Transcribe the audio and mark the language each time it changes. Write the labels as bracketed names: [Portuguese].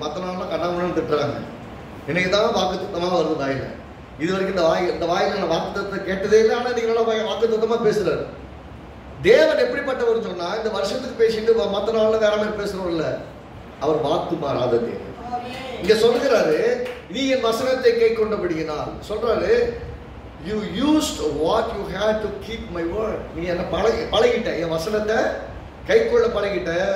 [Tamil] மற்ற நாள்லாம் கட்டாமன்னு திட்டுறாங்க. இன்னைக்கு தான் வாக்குத்தத்தமாக வருது வாயில. இது வரைக்கும் இந்த வாயில நான் வாக்குத்தத்தை கேட்டதே இல்லை. ஆனால் நீங்க நல்லா வாக்குத்தத்தமா பேசுறாரு. தேவன் எப்படிப்பட்டவர் சொன்னா, இந்த வருஷத்துக்கு பேசிட்டு மற்ற நாள்ல வேற மாதிரி பேசுறோம் இல்ல, அவர் வாக்கு மாறாத தேவன். இங்க சொல்லுகிறாரு, நீ என் வசனத்தை கை கொண்டபடியினால் சொல்றாரு, [English] you used what you had to keep my word. [Tamil] நீ என்ன பழகிட்ட, என் வசனத்தை கை கொள்ள பழகிட்ட.